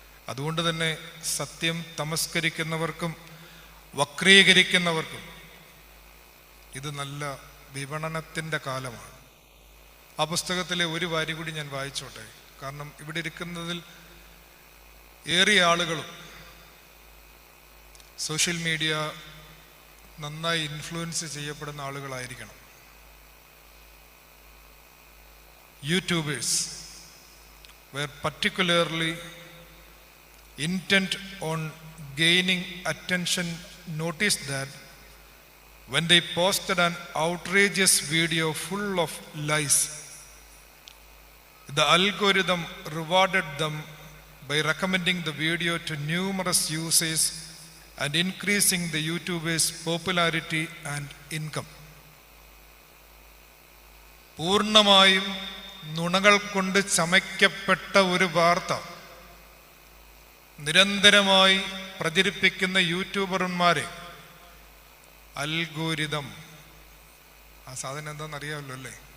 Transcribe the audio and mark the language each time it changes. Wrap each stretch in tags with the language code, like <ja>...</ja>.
<ml>അതുകൊണ്ട് തന്നെ സത്യം തമസ്കരിക്കുന്നവർക്കും വക്രീകരിക്കുന്നവർക്കും ഇത് നല്ല വിപണനത്തിൻ്റെ കാലമാണ്. ആ പുസ്തകത്തിലെ ഒരു വരി കൂടി ഞാൻ വായിച്ചോട്ടെ. കാരണം ഇവിടെ ഇരിക്കുന്നതിൽ ഏറിയ ആളുകളും സോഷ്യൽ മീഡിയ നന്നായി ഇൻഫ്ലുവൻസ് ചെയ്യപ്പെടുന്ന ആളുകളായിരിക്കണം.</ml> <en>YouTubers were particularly intent on gaining attention. Noticed that when they posted an outrageous video full of lies, the algorithm rewarded them by recommending the video to numerous users and increasing the YouTubers' popularity and income.</en> <ml>പൂർണ്ണമായും നുണകൾ കൊണ്ട് ചമയ്ക്കപ്പെട്ട ഒരു വാർത്ത നിരന്തരമായി പ്രചരിപ്പിക്കുന്ന യൂട്യൂബർമാരെ algorithm, ആ സാധനം എന്താണെന്ന് അറിയാമല്ലോ അല്ലേ?</ml>